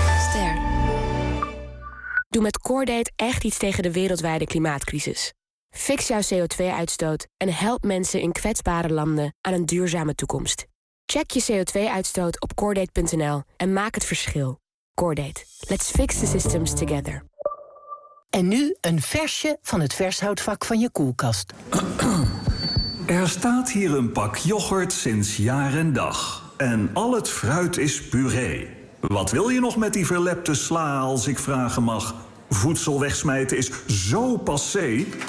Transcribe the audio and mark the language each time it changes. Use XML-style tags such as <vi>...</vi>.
<nl>Ster. Doe met CoreDate echt iets tegen de wereldwijde klimaatcrisis. Fix jouw CO2-uitstoot en help mensen in kwetsbare landen aan een duurzame toekomst. Check je CO2-uitstoot op CoreDate.nl en maak het verschil. CoreDate.</nl> <en>Let's fix the systems together.</en> <nl>En nu een versje van het vershoutvak van je koelkast. Er staat hier een pak yoghurt sinds jaar en dag. En al het fruit is puree. Wat wil je nog met die verlepte sla, als ik vragen mag? Voedsel wegsmijten is zo passé.</nl>